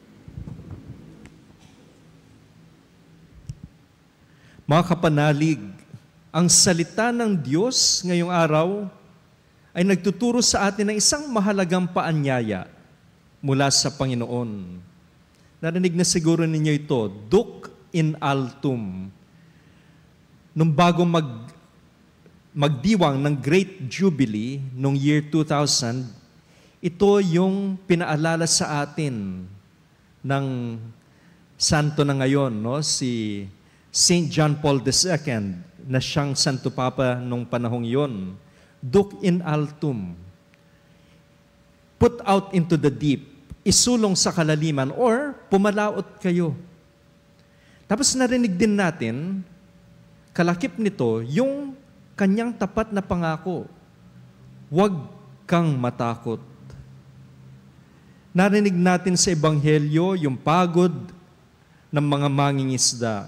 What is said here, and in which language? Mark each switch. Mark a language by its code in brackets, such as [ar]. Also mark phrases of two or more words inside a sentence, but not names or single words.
[tl] Mga kapanalig, ang salita ng Diyos ngayong araw ay nagtuturo sa atin ng isang mahalagang paanyaya mula sa Panginoon. Narinig na siguro ninyo ito, [la] Duc in altum. [tl] Nung bago magdiwang ng [en] Great Jubilee [tl] noong year 2000, ito yung pinaalala sa atin ng santo na ngayon, no? Si St. John Paul II, na siyang Santo Papa nung panahong yon. Duc in altum, [en] put out into the deep, [tl] isulong sa kalaliman, or pumalaot kayo. Tapos narinig din natin, kalakip nito, yung kanyang tapat na pangako, huwag kang matakot. Narinig natin sa Ebanghelyo yung pagod ng mga mangingisda.